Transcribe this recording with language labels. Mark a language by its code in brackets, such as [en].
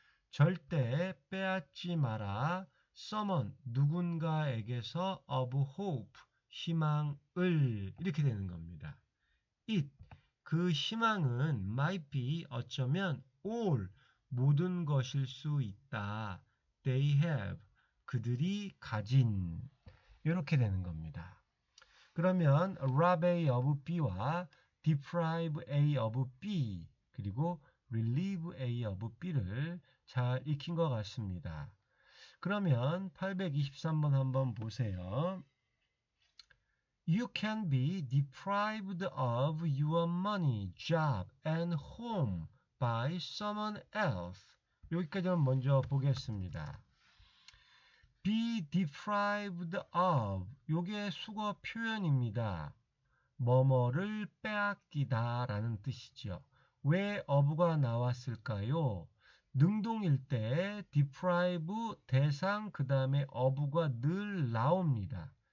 [ko] 절대 빼앗지 마라. summon, 누군가에게서 [en] of hope, [ko] 희망을 이렇게 되는 겁니다. it, 그 희망은 [en] might be, [ko] 어쩌면 all, 모든 것일 수 있다. [en] they have, [ko] 그들이 가진 이렇게 되는 겁니다. 그러면 [en] rob A of B [ko] 와 [en] deprive A of B [ko] 그리고 [en] relieve A of B [ko] 를 잘 익힌 것 같습니다. 그러면 823번 한번 보세요. [en] You can be deprived of your money, job, and home by someone else. [ko] 여기까지는 먼저 보겠습니다. [en] be deprived of, [ko] 요게 수거 표현입니다. 뭐뭐를 빼앗기다 라는 뜻이죠. 왜 of가 나왔을까요? 능동일 때 deprive 대상 그 다음에 of가 늘 나옵니다.